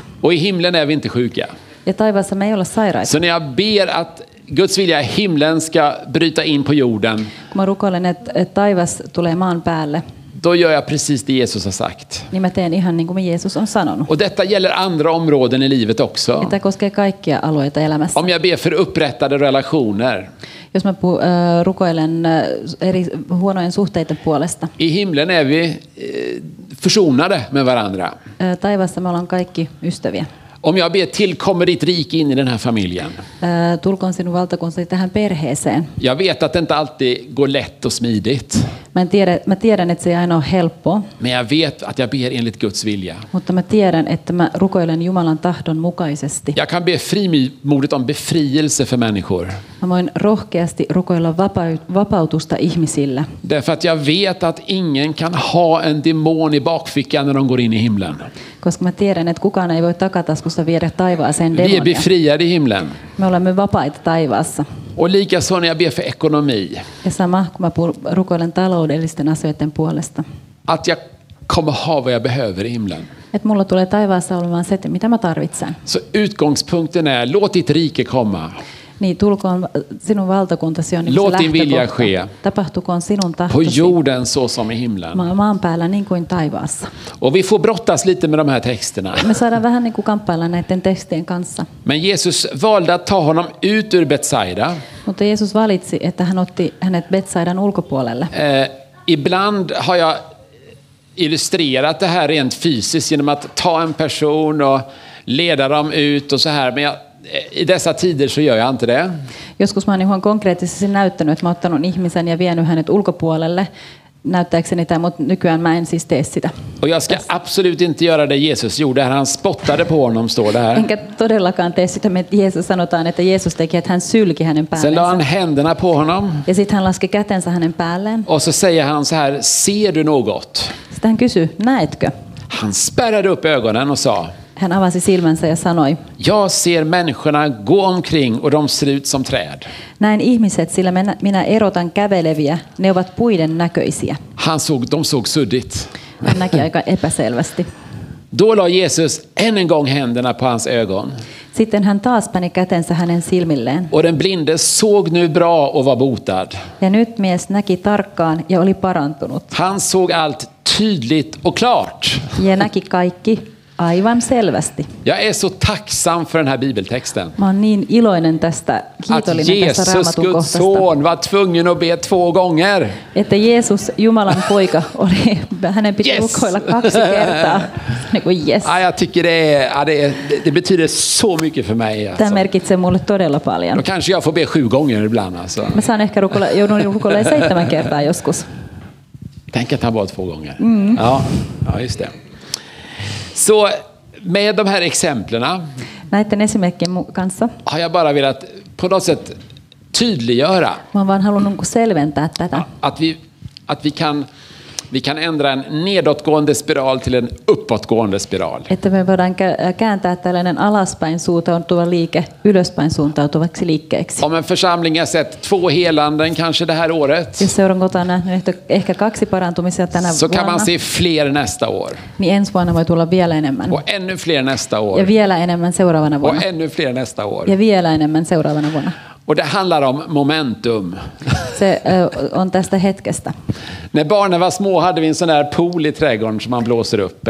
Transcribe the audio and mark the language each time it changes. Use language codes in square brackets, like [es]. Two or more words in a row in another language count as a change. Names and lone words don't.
[sv] Och i himlen är vi inte sjuka. [fi] Ja taivaassa me ei olla sairaita. [sv] Så när jag ber att Guds vilja i himlen ska bryta in på jorden, [fi] kun mä rukoilen, että taivas tulee maan päälle, [sv] då gör jag precis det Jesus har sagt. [fi] Niin mä teen ihan niin kuin Jeesus on sanonut. [sv] Och detta gäller andra områden i livet också. [fi] Tämä koskee kaikkia alueita elämässä. [sv] Om jag ber för upprättade relationer, [fi] jos mä rukoilen eri huonojen suhteiden puolesta, [sv] i himlen är vi försonade med varandra. [fi] Taivaassa me ollaan kaikki ystäviä. [sv] Om jag ber tillkommer ditt rike in i den här familjen. [fi] Tulkoon sinun valtakuntasi tähän perheeseen. [sv] Jag vet att det inte alltid går lätt och smidigt. [fi] Mä tiedän, että se ei aina ole helppoa. [sv] Men jag vet att jag ber enligt Guds vilja. [fi] Mutta mä tiedän, että mä rukoilen Jumalan tahdon mukaisesti. [sv] Jag kan be frimodigt om befrielse för människor. [fi] Mä voin rohkeasti rukoilla vapautusta ihmisille. [sv] Därför att jag vet att ingen kan ha en demon i bakfickan när de går in i himlen. [fi] Koska mä tiedän, että kukaan ei voi takataskusta viedä taivaaseen demonia. [sv] Vi är befriade i himlen. [fi] Me olemme vapaita taivaassa. [sv] Och likaså när jag ber för ekonomi. [fi] Ja sama, kun mä rukoilen taloudellisten asioiden puolesta. [sv] Att jag kommer ha vad jag behöver i himlen. [fi] Että mulla tulee taivaassa olemaan se, mitä mä tarvitsen. [sv] Så utgångspunkten är, låt ditt rike komma. [fi] Niin, tulkoon sinun valtakuntasi on niin [sv] låt din vilja ske. [fi] Tapahtukoon sinun tahtosi. [sv] På jorden så som i himlen. [fi] Maan päällä niin kuin taivaassa. [sv] Och vi får brottas lite med de här texterna. [fi] Me saadaan vähän niin kuin kamppailla näiden tekstien kanssa. [sv] Men Jesus valde att ta honom ut ur Betsaida. [fi] Mutta Jeesus valitsi, että hän otti hänet Betsaidan ulkopuolelle. [sv] Ibland har jag illustrerat det här rent fysiskt genom att ta en person och leda dem ut och så här. Men i dessa tider så gör jag inte det. [fi] Joskus mä oon ihan konkreettisesti näyttänyt, että mä oon ottanut ihmisen ja vienyt hänet ulkopuolelle näyttääkseni tämä, mutta nykyään mä en siis tee sitä. [sv] Och jag ska absolut inte göra det Jesus gjorde här. Han spottade på honom, står det här. [fi] Enkä todellakaan tee sitä, että Jeesus sanotaan, että Jeesus teki, että hän sylki hänen päällensä. [sv] Sen la han händerna på honom. [fi] Ja sitten hän laski kätensä hänen päälleen. [sv] Och så säger han så här, ser du något? [fi] Sitten hän kysyi, näetkö? [sv] Han spärrade upp ögonen och sa, [fi] hän avasi silmänsä ja sanoi, [sv] jag ser människorna gå omkring och de ser ut som träd. [fi] Näin ihmiset, sillä minä erotan käveleviä, ne ovat puiden näköisiä. [sv] De såg suddigt. [fi] Hän näki aika epäselvästi. [sv] Då la Jesus än en gång händerna på hans ögon. [fi] Sitten hän taas pani kätensä hänen silmilleen. [sv] Och den blinde såg nu bra och var botad. [fi] Ja nyt mies näki tarkkaan ja oli parantunut. [sv] Han såg allt tydligt och klart. [fi] Ja näki kaikki aivan selvästi. [sv] Jag är så tacksam för den här bibeltexten. [fi] Mä oon niin iloinen tästä, kiitollinen tästä Raamatun kohtasta. [sv] Att Jesus, Guds son, var tvungen att be 2 gånger. [fi] Että Jeesus, Jumalan poika, hänen piti rukoilla 2 kertaa. Niin kuin yes. [sv] Jag tycker det betyder så mycket för mig. Alltså. [fi] Tämä merkitsee mulle todella paljon. [sv] Då kanske jag får be 7 gånger ibland. Alltså. [fi] Mä saan ehkä joudun rukoilemaan 7 kertaa joskus. [sv] Tänk att han var 2 gånger. Ja, just det. Så med de här exemplen [fi] näiden esimerkkien kanssa [sv] har jag bara velat på något sätt tydliggöra [fi] mä oon vaan halunnut selventää tätä. [sv] Att vi kan ändra en nedåtgående spiral till en uppåtgående spiral. [fi] Että me voidaan kääntää tällainen alaspäin suuntautuva liike ylöspäin suuntautuvaksi liikkeeksi. [sv] Om en församling har sett 2 helanden kanske det här året. [fi] Jos seurakunta on nähnyt ehkä 2 parantumisia tänä vuonna. [sv] Så kan man se fler nästa år. [fi] Niin ensi vuonna voi tulla vielä enemmän. [sv] Och ännu fler nästa år. [fi] Ja vielä enemmän seuraavana vuonna. [sv] Och ännu fler nästa år. [fi] Ja vielä enemmän seuraavana vuonna. [sv] Och det handlar om momentum. [fi] Se on tästä hetkestä. [sv] När barnen var små hade vi en sån där pool i trädgården som man blåser upp.